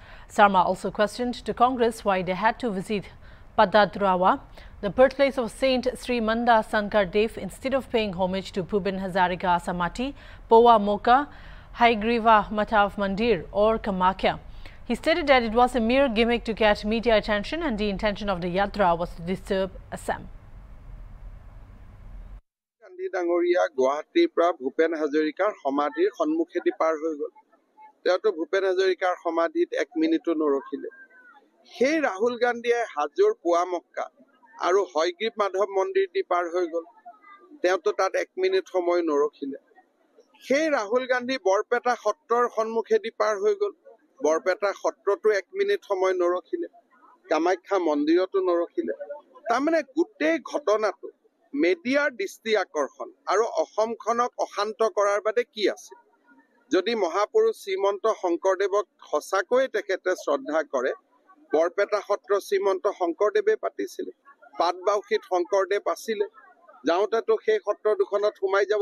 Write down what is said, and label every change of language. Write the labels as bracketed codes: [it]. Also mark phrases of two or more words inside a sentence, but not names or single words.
[en] Sarma also questioned the Congress why they had to visit Padadrawa, the birthplace of Saint Sri Manda Sankar Dev, instead of paying homage to Bhupen Hazarika Samati, Powa Moka, Haigriva Matav Mandir or Kamakya. He stated that it was a mere gimmick to get media attention and the intention of the Yatra was to disturb Assam. [as] গান্ধী ডাঙৰীয়া, গুৱাহাটী পৰা ভূপেন হাজৰিকাৰ সমাধিৰ সন্মুখেদি পাৰ হৈ গ'ল. তেওঁতো ভূপেন হাজৰিকাৰ সমাধিত 1 মিনিট নৰখিলে. হেই ৰাহুল গান্ধী হাজোৰ পোৱা মক্কা আৰু হয়গ্ৰীৱ মাধৱ মন্দিৰ দি পাৰ হৈ গ'ল. তেওঁতো তাত 1 মিনিট সময় নৰখিলে। হেই ৰাহুল গান্ধী বৰপেটা সত্ৰৰ সন্মুখেদি পাৰ হৈ গ'ল. বৰপেটা সত্ৰতো 1 মিনিট সময় নৰখিলে। কামাখ্যা মন্দিৰতো নৰখিলে. তামানে গোটেই ঘটনাটো মিডিয়া dৃষ্টি আকৰ্ষণ আৰু অসমখনক অশান্ত কৰাৰ বাদে কি আছে যদি মহাপুৰুষ শ্ৰীমন্ত শংকৰদেৱক সঁচাকৈ তেখেতে শ্ৰদ্ধা কৰে বৰপেটা সত্ৰ শ্ৰীমন্ত শংকৰদেৱে পাতিছিল পাটবাউসীত শংকৰদেৱ আছিল যাওঁতেতো সেই সত্ৰ দুখনত সোমাই যাব